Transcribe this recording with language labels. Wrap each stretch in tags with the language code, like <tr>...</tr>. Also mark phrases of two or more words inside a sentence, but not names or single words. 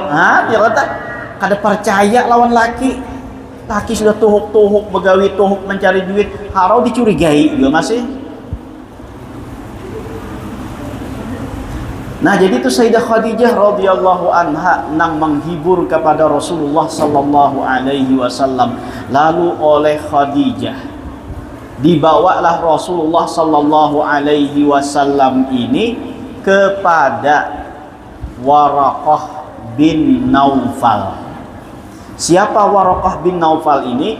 <bjn>Ya kata, kada percaya lawan laki. Laki sudah tuhuk begawi tuhuk mencari duit, harau dicurigai juga masih. Nah, jadi itu Sayyidah Khadijah</bjn> <ar>رضي الله عنها</ar> <bjn>nang menghibur kepada Rasulullah</bjn> <ar>صلى الله عليه وسلم.</ar> <bjn>Lalu oleh Khadijah dibawalah Rasulullah</bjn> <ar>صلى الله عليه وسلم</ar> <bjn>ini kepada Waraqah bin Naufal. Siapa Waraqah bin Naufal ini?</bjn>